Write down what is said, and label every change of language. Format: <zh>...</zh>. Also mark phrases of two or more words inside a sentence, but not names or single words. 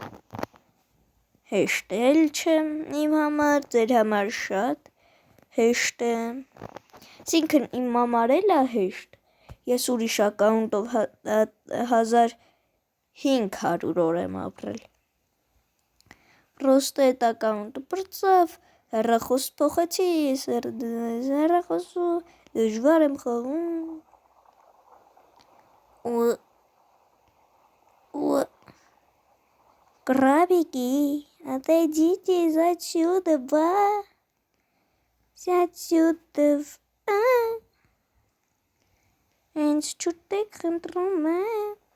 <hy>հեշտ էլ չէ իմ համար, ձեր համար շատ հեշտ է, այսինքն իմ համար էլ է հեշտ, ես ուրիշ ակաունտով 1500 օր եմ ապրել, Պրոստը էտ ակաունտը պրծավ, հեռախոս փոխեցի, հեռախոսը դժվար եմ խաղում,</hy> <ru>крабики, отойдите отсюда, отсюда,</ru> <hy>Հենց չուտեք խնդրում եմ,</hy>